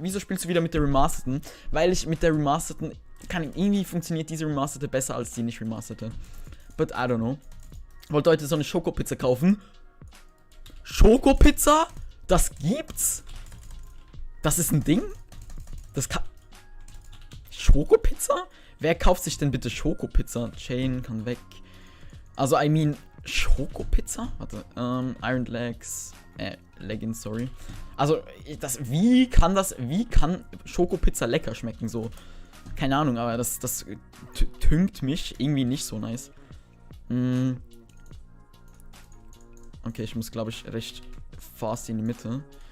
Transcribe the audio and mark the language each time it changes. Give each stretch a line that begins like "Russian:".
German: Wieso spielst du wieder mit der Remasterten? Weil ich mit der Remasterten irgendwie funktioniert diese Remasterte besser als die nicht Remasterte.
English: But I don't know.
German: Wollte heute so eine Schokopizza kaufen. Schokopizza? Das gibt's? Das ist ein Ding? Das kann... Schokopizza? Wer kauft sich denn bitte Schokopizza? Chain kann weg. Also,
English: I mean,
German: Schokopizza? Warte, Iron Legs, Leggings, sorry. Also, wie kann Schokopizza lecker schmecken, so? Keine Ahnung, aber das tünkt mich irgendwie nicht so nice. Okay, ich muss, glaube ich, recht fast in die Mitte.